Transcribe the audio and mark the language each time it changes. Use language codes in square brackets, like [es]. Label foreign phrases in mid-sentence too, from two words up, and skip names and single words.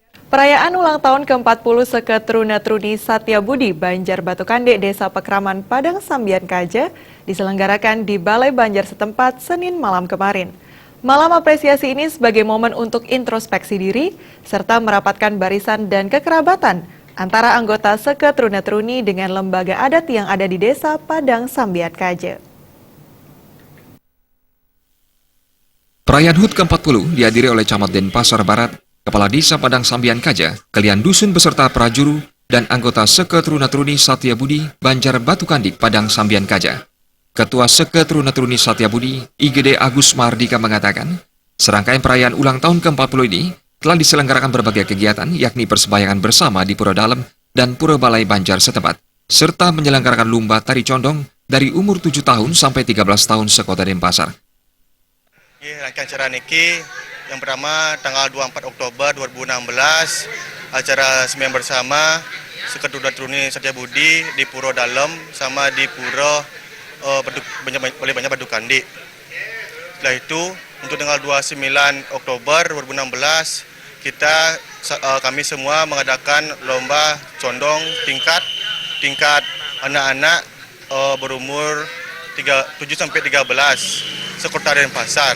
[id] Perayaan ulang tahun ke-40 Seketruna-Truni Satyabudi Banjar Batu Kande, Desa Pekraman, Padang Sambian Kaja, diselenggarakan di Balai Banjar setempat Senin malam kemarin. Malam apresiasi ini sebagai momen untuk introspeksi diri, serta merapatkan barisan dan kekerabatan antara anggota Seketruna-Truni dengan lembaga adat yang ada di Desa Padang Sambian Kaja. Perayaan HUT ke-40 dihadiri oleh Camat Denpasar Barat, Kepala Desa Padang Sambian Kaja, Kelian Dusun beserta prajuru, dan anggota Seketruna-Truni Satyabudi Banjar Batu Kandik Padang Sambian Kaja. Ketua Seketruna-Truni Satyabudi, IGD Agus Mardika mengatakan, serangkaian perayaan ulang tahun ke-40 ini telah diselenggarakan berbagai kegiatan, yakni persembahyangan bersama di Pura Dalem dan Pura Balai Banjar setempat, serta menyelenggarakan lomba tari condong dari umur 7 tahun sampai 13 tahun sekota Denpasar. Rangkaian acara niki yang pertama tanggal 24 Oktober 2016 acara sembahyang bersama Seketruna-Truni Satyabudi di Pura Dalem sama di Pura Balai Banjar Batu Kandik. Setelah itu untuk tanggal 29 Oktober 2016 kami semua mengadakan lomba condong tingkat anak-anak berumur 7 sampai 13 sekota Denpasar.